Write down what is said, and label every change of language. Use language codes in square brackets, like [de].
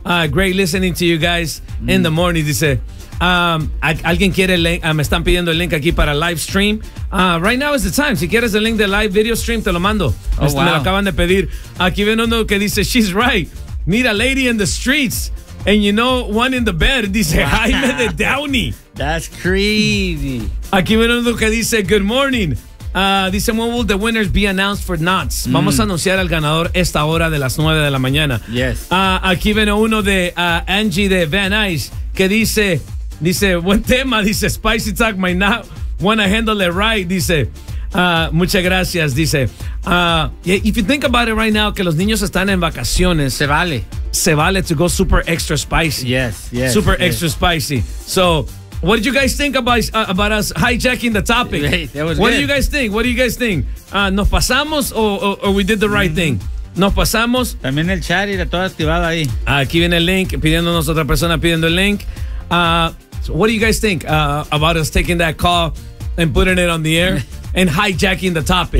[en] Great listening to you guys in the morning, dice. [es] Alguien quiere el link, me están pidiendo el link aquí para live stream. [en] Right now is the time, [es] si quieres el link de live video stream, te lo mando. [en] Oh, wow. [es] Me lo acaban de pedir. Aquí viene uno que dice, [en] she's right, need a lady in the streets, and you know, one in the bed, dice, wow. [es] Jaime de Downey. [en] That's crazy. [es] Aquí viene uno que dice, [en] good morning. Dice, when will the winners be announced for Knots? Mm. [es] Vamos a anunciar al ganador esta hora de las 9 de la mañana. [en] Yes. [es] Aquí viene uno de Angie de Van Nuys que dice, Dice, buen tema, dice, [en] Spicy Talk might not wanna handle it right, dice. [es] Muchas gracias, dice. [en] If you think about it right now, [es] que los niños están en vacaciones. Se vale. Se vale [en] to go super extra spicy. Yes, yes. Super yes. extra spicy. So, what did you guys think about us hijacking the topic? Hey, that was what good. Do you guys think? What do you guys think? [es] ¿Nos pasamos [en] or we did the right mm-hmm. thing? [es] Nos pasamos. También el chat y la todo activado ahí. Aquí viene el link, pidiéndonos otra persona pidiendo el link. [en] So what do you guys think about us taking that call and putting it on the air and hijacking the topic?